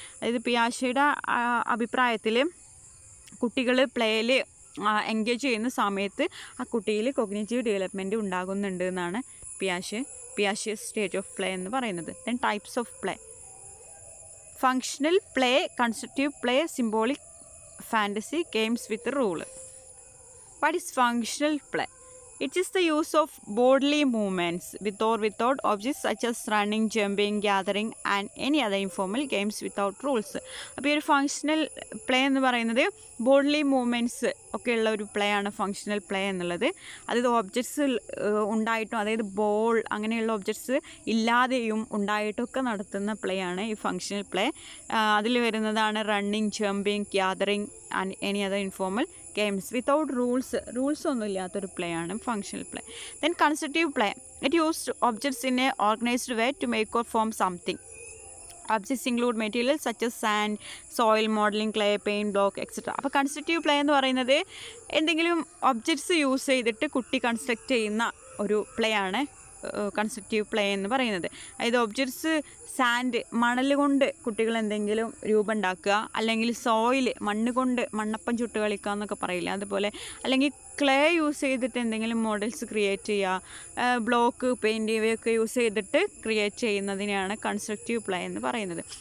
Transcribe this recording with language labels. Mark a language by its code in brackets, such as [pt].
[ml] അതായത് പിയാഷയുടെ അഭിപ്രായത്തിൽ കുട്ടികൾ പ്ലേയിൽ എൻഗേജ് ചെയ്യുന്ന സമയത്ത് ആ കുട്ടിയിൽ കോഗ്നേറ്റീവ് ഡെവലപ്മെൻറ്റ് ഉണ്ടാകുന്നുണ്ട് എന്നാണ് പിയാഷെസ് സ്റ്റേജ് ഓഫ് പ്ലേ എന്ന് പറയുന്നത്. [en] Then types of play. Functional play, constructive play, symbolic, fantasy, games with rule. What is functional play? It is the use of bodily movements with or without objects such as running, jumping, gathering and any other informal games without rules. [ml] അപ്പോൾ ഈ ഒരു functional play എന്ന് പറയുന്നത് bodily movements ഒക്കെയുള്ള ഒരു play ആണ് functional play എന്നുള്ളത്. അതായത് ഒബ്ജക്ട്സ് ഉണ്ടായിട്ടും, അതായത് ബോൾ അങ്ങനെയുള്ള ഒബ്ജക്ട്സ് ഇല്ലാതെയും ഉണ്ടായിട്ടൊക്കെ നടത്തുന്ന പ്ലേ ആണ് ഈ ഫങ്ഷണൽ പ്ലേ. അതിൽ വരുന്നതാണ് [en] running, jumping, gathering and any other informal games without rules [ml] ഒന്നും ഇല്ലാത്തൊരു പ്ലേ ആണ് functional play. [en] Then constructive play, it used objects in a organized way to make or form something. Objects include materials such as sand, soil, modeling, clay, paint, block, etc. [ml] അപ്പോൾ constructive play എന്ന് പറയുന്നത് എന്തെങ്കിലും objects use ചെയ്തിട്ട് കുട്ടി construct ചെയ്യുന്ന ഒരു play ആണ് constructive play എന്ന് പറയുന്നത്. അതായത് ഒബ്ജക്ട്സ് സാൻഡ്, മണൽ കൊണ്ട് കുട്ടികൾ എന്തെങ്കിലും രൂപം ഉണ്ടാക്കുക, അല്ലെങ്കിൽ സോയിൽ, മണ്ണ് കൊണ്ട് മണ്ണപ്പം ചുട്ട് കളിക്കുക എന്നൊക്കെ പറയില്ല, അതുപോലെ, അല്ലെങ്കിൽ ക്ലേ യൂസ് ചെയ്തിട്ട് എന്തെങ്കിലും മോഡൽസ് ക്രിയേറ്റ് ചെയ്യുക, ബ്ലോക്ക്, പെയിൻറ്റ് ഇവയൊക്കെ യൂസ് ചെയ്തിട്ട് ക്രിയേറ്റ് ചെയ്യുന്നതിനെയാണ് കൺസ്ട്രക്റ്റീവ് പ്ലേ എന്ന് പറയുന്നത്.